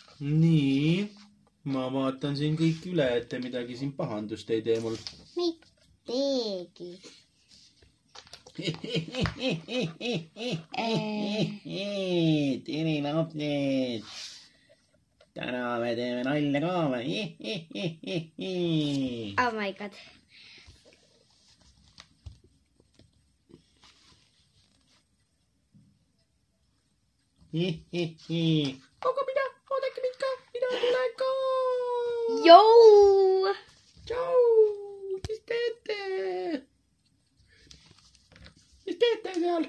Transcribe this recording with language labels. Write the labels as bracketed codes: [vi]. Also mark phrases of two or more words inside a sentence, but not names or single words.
[et] Nii, ma vaatan siin kõik üle, et te midagi siin pahandust ei tee mul. Me ei teegi. Tere lapsed. Täna me teeme nalja ka või? [en] Oh my god. [et] Aga oodake mind ka, mina tulen ka. Jou! Tšau, mis teete? Mis teete seal?